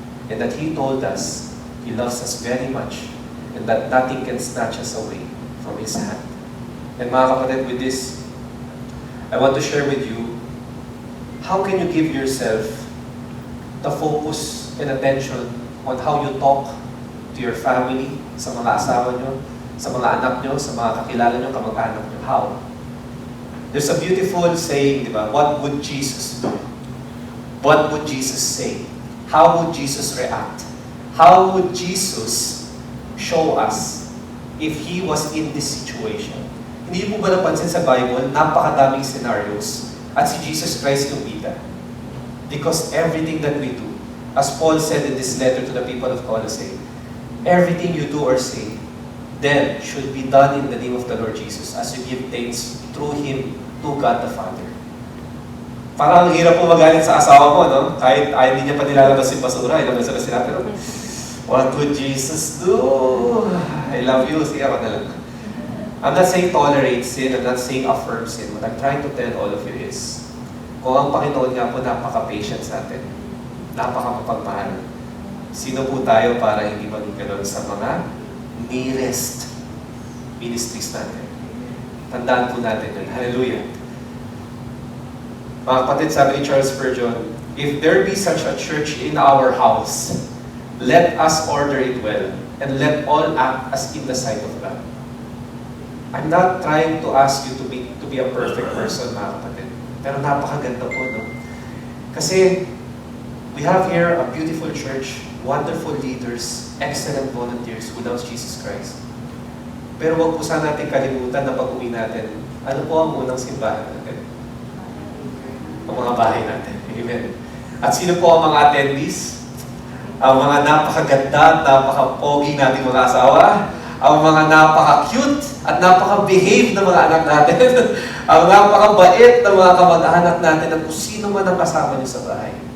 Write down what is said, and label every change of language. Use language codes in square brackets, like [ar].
[en] And that He told us He loves us very much and that nothing can snatch us away from His hand. And mga kapatid, with this, I want to share with you, how can you give yourself the focus and attention on how you talk to your family, [tl] Sa mga asawa nyo, sa mga anak nyo, sa mga kakilala nyo, kamag-anak nyo. [en] How? There's a beautiful saying, di ba? What would Jesus do? What would Jesus say? How would Jesus react? How would Jesus show us if He was in this situation? [tl] Hindi mo ba napansin sa Bible, napakadaming scenarios at si Jesus Christ yung bida? [en] Because everything that we do, as Paul said in this letter to the people of Colossae, everything you do or say, then should be done in the name of the Lord Jesus as you give thanks through Him to God the Father. [tl] Parang ang hirap po magalit sa asawa mo, no? Kahit hindi niya pa nilalabas yung basura, ilang beses na sila, pero what would Jesus do? I love you, sige ako na lang. [en] I'm not saying tolerate sin, I'm not saying affirm sin. [tl] What I'm trying to tell all of you is, kung ang Panginoon nga po napaka-patient sa atin, napaka-mapagmahal, sino po tayo para hindi maging ganun sa mga nearest ministries natin? Tandaan po natin yun. Hallelujah. [en] Mga kapatid, sabi ni Charles Spurgeon, if there be such a church in our house, let us order it well, and let all act as in the sight of God. I'm not trying to ask you to be a perfect person, mga kapatid. Pero napakaganda po, no? Kasi we have here a beautiful church, wonderful leaders, excellent volunteers who loves Jesus Christ. [tl] Pero wag po sana natin kalimutan na pag-uwi natin, ano po ang unang simbahan natin? Ang mga bahay natin. Amen. At sino po ang mga attendees? Ang mga napakaganda at napaka-pogi nating mga asawa, ang mga napaka-cute at napaka-behave na mga anak natin, ang napaka-bait na mga kamag-anak natin, at kung sino man ang kasama niyo sa bahay.